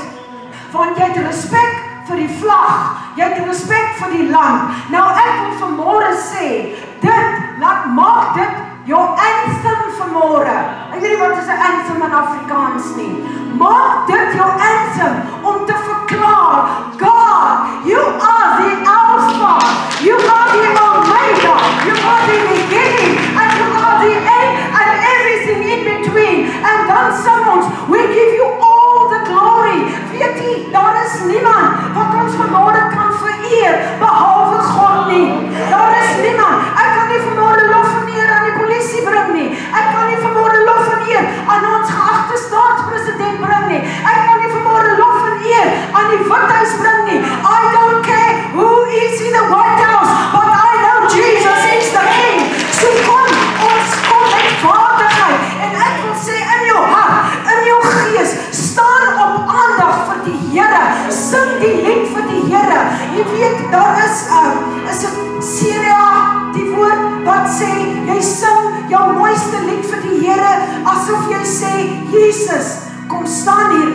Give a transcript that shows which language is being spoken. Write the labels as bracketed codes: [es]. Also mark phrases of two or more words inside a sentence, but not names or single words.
[af] Want jy het respek vir die vlag, jy het respek vir die land. Nou ek wil vanmôre sê, maak dit jou anthem vanmôre. Ek weet nie wat is 'n anthem in Afrikaans nie. Maak dit jou anthem om te verklaar, God, [en] you are the Alpha, you are the Omega, you are the beginning, and you are the end, and everything in between. [af] En dan sing ons, [en] we give you all the glory. [af] Weet jy, daar is niemand wat ons vanmôre kan vereer, behalwe God nie. Daar is niemand. Ek kan nie vanmôre lof en eer aan die polisie bring nie. Ek kan nie vanmôre lof en eer aan ons geagte staatspresident bring nie. Ek kan nie vanmôre lof en eer aan die Withuis bring nie. [en] I don't care who is in the White House, but I know Jesus is the King. [af] So ons kom met vaardigheid. En ek wil sê in jou hart, in jou gees, staan op aandag vir die Here. Sing die lied vir die Here. Jy weet, daar is 'n Syria, die woord wat sê, jy sing jou mooiste lied vir die Here, asof jy sê, Jesus, kom staan hier.